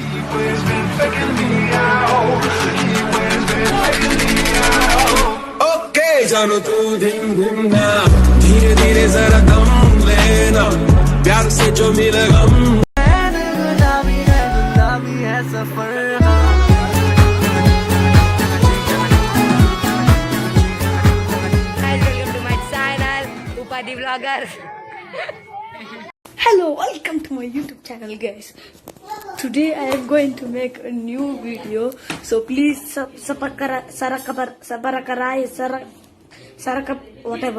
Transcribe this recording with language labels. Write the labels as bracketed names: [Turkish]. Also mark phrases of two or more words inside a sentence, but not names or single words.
[Hindi] जानो तू धिम धिम ना, धीरे धीरे जरा दम लेना, प्यार से जो मिले गम है सफर। [English] Welcome to my channel, Upadii Vlogger. Hello, welcome to my YouTube channel, guys. Today I am going to make a new video, so please whatever.